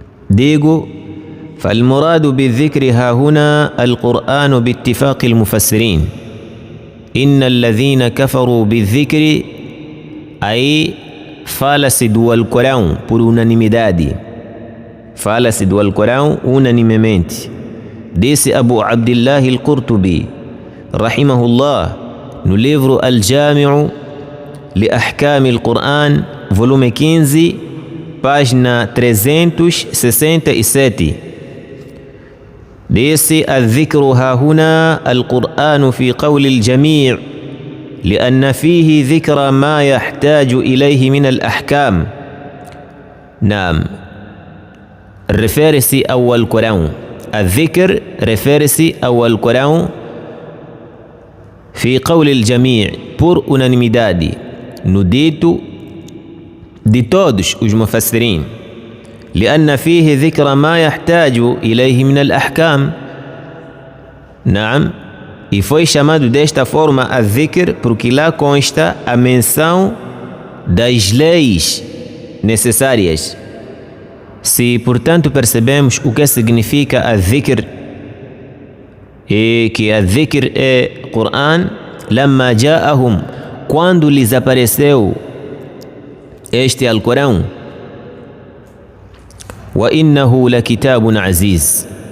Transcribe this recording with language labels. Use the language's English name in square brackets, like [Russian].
[Arabic] Digo: فالمراد بالذكر ها هنا القرآن باتفاق المفسرين. إن الذين كفروا بالذكر أي [Portuguese] fala-se do Alcorão por unanimidade. Fala-se do Alcorão unanimemente. Disse Abu Abdillah al-Qurtubi rahimahullah no livro Al-Jami'u li Ahkam al-Quran, volume 15, página 367. [Arabic] Disse: الذكر ها هنا القرآن في قول الجميع لأن فيه ذكر ما يحتاج إليه من الأحكام. [Portuguese] نعم، refere-se ao Alcorão. الذكر refere-se ao Alcorão [Arabic] في قول الجميع, [Portuguese] por unanimidade, no dito de todos os mufassirin. [Arabic] لأن فيه ذكر ما يحتاج إليه من الأحكام. نعم. [Portuguese] E foi chamado desta forma a dhikr porque lá consta a menção das leis necessárias. Se, portanto, percebemos o que significa a dhikr e que a dhikr é Quran, [Arabic] lamma ja'ahum, [Portuguese] quando lhes apareceu este Alcorão, [Arabic] wa innahu lakitabun aziz.